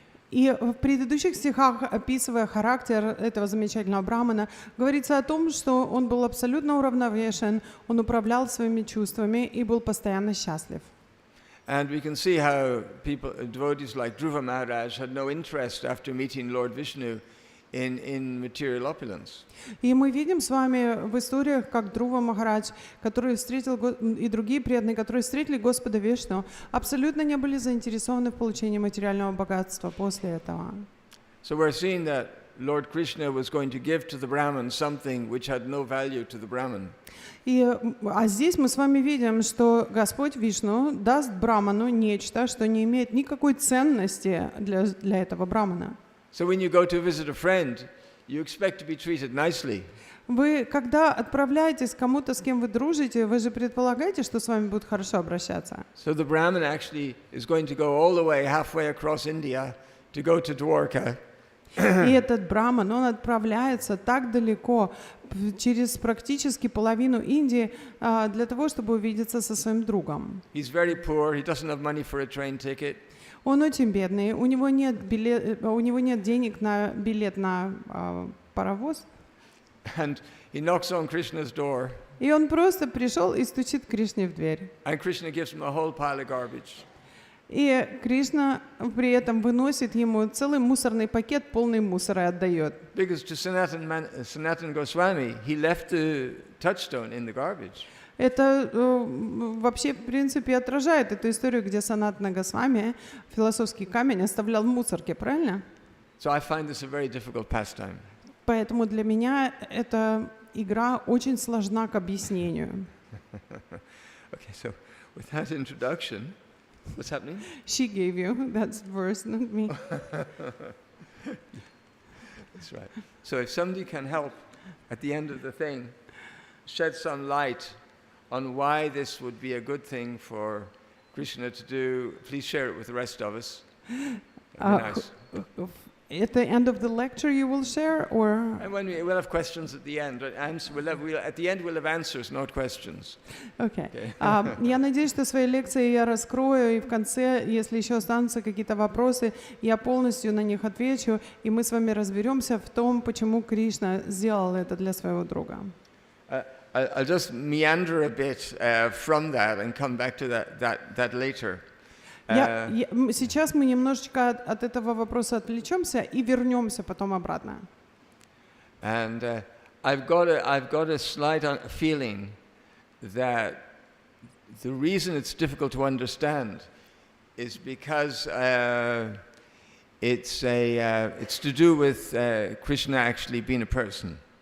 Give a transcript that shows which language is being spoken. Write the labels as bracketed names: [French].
[Russian] И в предыдущих стихах, описывая характер этого замечательного Брахмана, говорится о том, что он был абсолютно уравновешен, он управлял своими чувствами и был постоянно счастлив. [English] And we can see how devotees like Dhruva Maharaj had no interest after meeting Lord Vishnu in material opulence. [Russian] И мы видим с вами в историях, как Друва Махарадж, который встретил, и другие преданные, которые встретили Господа Вишну, абсолютно не были заинтересованы в получении материального богатства после этого. [English] So we're seeing that Lord Krishna was going to give to the Brahman something which had no value to the Brahman. [Russian] А здесь мы с вами видим, что Господь Вишну даст Брахману нечто, что не имеет никакой ценности для этого Брахмана. [English] So when you go to visit a friend, you expect to be treated nicely. [Russian] Вы, когда отправляетесь к кому-то, с кем вы дружите, вы же предполагаете, что с вами будут хорошо обращаться. [English] So the Brahman actually is going to go all the way halfway across India to go to Dwarka. [Russian] И этот Брахман, он отправляется так далеко, через практически половину Индии, для того, чтобы увидеться со своим другом. [English] He's very poor. He doesn't have money for a train ticket. [Russian] Он очень бедный, у него нет денег на билет на паровоз. [English] And he knocks on Krishna's door. [Russian] И он просто пришел и стучит Кришне в дверь. [English] And Krishna gives him a whole pile of garbage. [Russian] И Кришна при этом выносит ему целый мусорный пакет, полный мусора, и отдает. [English] Because to Sanatana Goswami, he left the touchstone in the garbage. [Russian] Это вообще, в принципе, отражает эту историю, где Санатана Госвами философский камень оставлял в мусорке, правильно? [English] So I find this a very difficult pastime. [Russian] Поэтому для меня эта игра очень сложна к объяснению. [English] Okay, so with that introduction, what's happening? She gave you that verse, not me. That's right. So if somebody can help at the end of the thing, shed some light on why this would be a good thing for Krishna to do, please share it with the rest of us. That'd be nice. At the end of the lecture you will share, or? And we'll have questions at the end. At the end we'll have answers, not questions. Okay. [Russian] Я надеюсь, что свои лекции я раскрою, и в конце, если еще останутся какие-то вопросы, я полностью на них отвечу, и мы с вами разберемся в том, почему Кришна сделал это для своего друга. [English] I'll just meander a bit from that and come back to that later. [Russian] Сейчас мы немножечко от этого вопроса отвлечемся и вернемся потом обратно. [English] And I've got a slight feeling that the reason it's difficult to understand is because it's to do with Krishna actually being a person.